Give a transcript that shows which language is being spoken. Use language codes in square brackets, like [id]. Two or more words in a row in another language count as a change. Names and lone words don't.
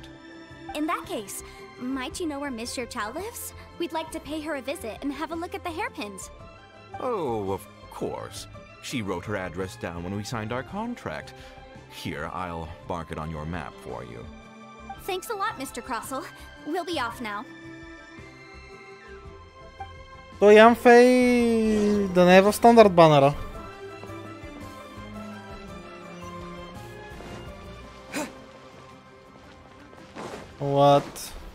[en] In that case, might you know where Miss Chiao lives? We'd like to pay her a visit and have a look at the hairpins. Oh, of course. She wrote her address down when we signed our contract. Here, I'll mark it on your map for you. Thanks a lot, Mr. Crossell. We'll be off now. [bg] Той Янфей да не е в стандарт банера. [en] What?